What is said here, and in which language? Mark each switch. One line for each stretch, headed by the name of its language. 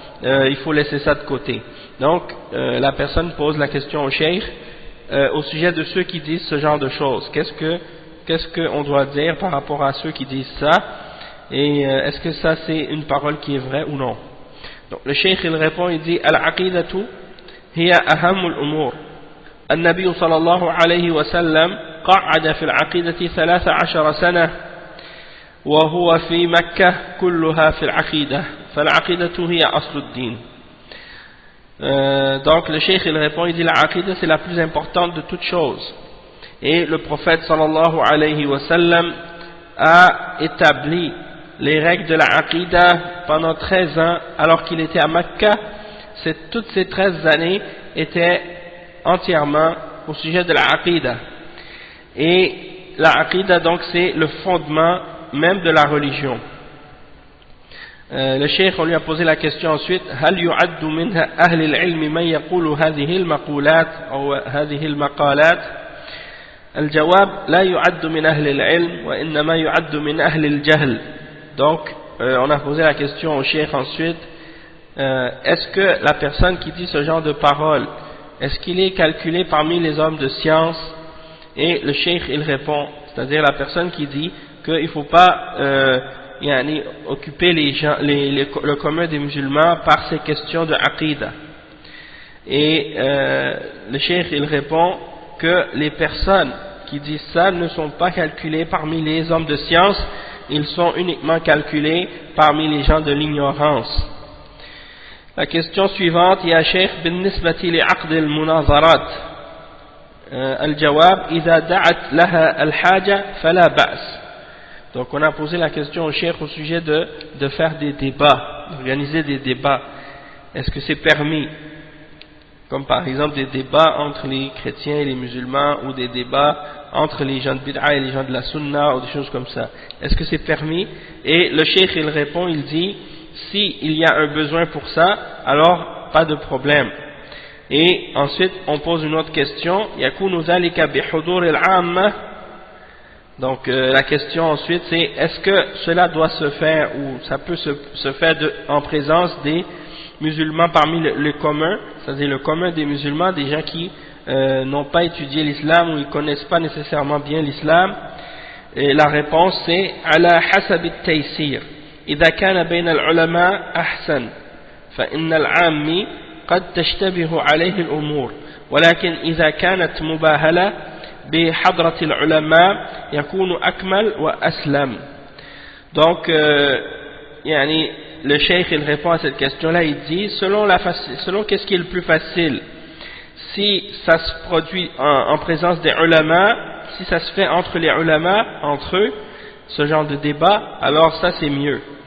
French: Il faut laisser ça de côté. Donc la personne pose la question au cheikh au sujet de ceux qui disent ce genre de choses. Qu'est-ce qu'on doit dire par rapport à ceux qui disent ça, et est-ce que ça c'est une parole qui est vraie ou non? Donc le cheikh il répond, il dit
Arabic: al-aqidatu hiya ahamul umur. النبي صلى الله عليه وسلم قعد في العقيدة 13 سنة وهو في مكة كلها في العقيدة فالعقيدة هي أصل الدين.
French: Donc le cheikh il répond, il dit la aqidah c'est la plus importante de toutes choses, et le prophète sallallahu alayhi wa sallam a établi les règles de la aqidah pendant 13 ans alors qu'il était à Mecca. Toutes ces 13 années étaient entièrement au sujet de la aqidah, et la aqidah donc c'est le fondement même de la religion. Le cheikh on lui a posé la question ensuite
Arabic: هل يعد من أهل العلم من يقول هذه المقولات أو هذه المقالات؟ الجواب لا يعد من أهل العلم وإنما يعد من أهل الجهل.
French: Donc on a posé la question au cheikh ensuite, est-ce que la personne qui dit ce genre de paroles, est-ce qu'il est calculé parmi les hommes de science? Et le cheikh il répond, c'est-à-dire la personne qui dit qu'il ne faut pas occuper les gens, le commun des musulmans par ces questions de aqidah. Et le cheikh il répond que les personnes qui disent ça ne sont pas calculées parmi les hommes de science, ils sont uniquement calculés parmi les gens de l'ignorance. La question suivante,
Arabic: ya cheikh, بالنسبة لعقد المناظرات الجواب إذا دعت لها الحاجة فلا بأس.
French: Donc on a posé la question au cheikh au sujet de faire des débats, d'organiser des débats. Est-ce que c'est permis? Comme par exemple des débats entre les chrétiens et les musulmans, ou des débats entre les gens de bid'a et les gens de la sunna, ou des choses comme ça. Est-ce que c'est permis? Et le cheikh il répond, il dit, si il y a un besoin pour ça, alors pas de problème. Et ensuite on pose une autre question,
Arabic: yakunu dhalika bihudur al-amma.
French: Donc la question ensuite c'est, est-ce que cela doit se faire, ou ça peut se faire en présence des musulmans parmi le commun, c'est-à-dire le commun des musulmans, des gens qui n'ont pas étudié l'islam ou ils ne connaissent pas nécessairement bien l'islam? Et la réponse c'est
Arabic: ala hasab at-taysir. إذا كان بين العلماء أحسن فإن العام قد تشتبه عليه الأمور ولكن إذا كانت مباهلة بحضرة العلماء يكون أكمل وأسلم.
French: Donc le cheikh il répond à cette question-là, il dit selon qu'est-ce qui est le plus facile, si ça se produit en présence des ulama, si ça se fait entre les ulama, entre eux, ce genre de débat, alors ça c'est mieux.